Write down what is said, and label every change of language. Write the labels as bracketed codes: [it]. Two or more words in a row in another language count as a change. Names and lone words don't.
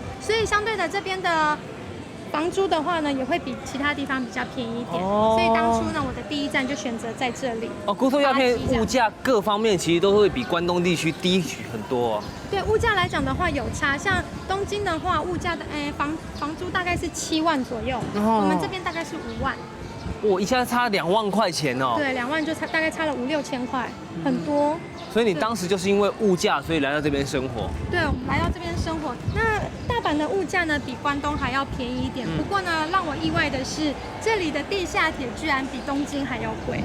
[zh] 所以相對的，這邊的房租的話呢，也會比其他地方比較便宜一點。所以當初呢，我的第一站就選擇在這裡。哦，姑蘇鴉片物價各方面其實都會比關東地區低很多哦。對，物價來講的話有差，像東京的話，物價的房租大概是7萬左右，我們這邊大概是5萬。我一下差2万块钱哦。对，2万就大概差了5、6千块，很多。所以你当时就是因为物价，所以来到这边生活。对，我们来到这边生活。那大阪的物价呢，比关东还要便宜一点。不过呢，让我意外的是，这里的地下铁居然比东京还要贵。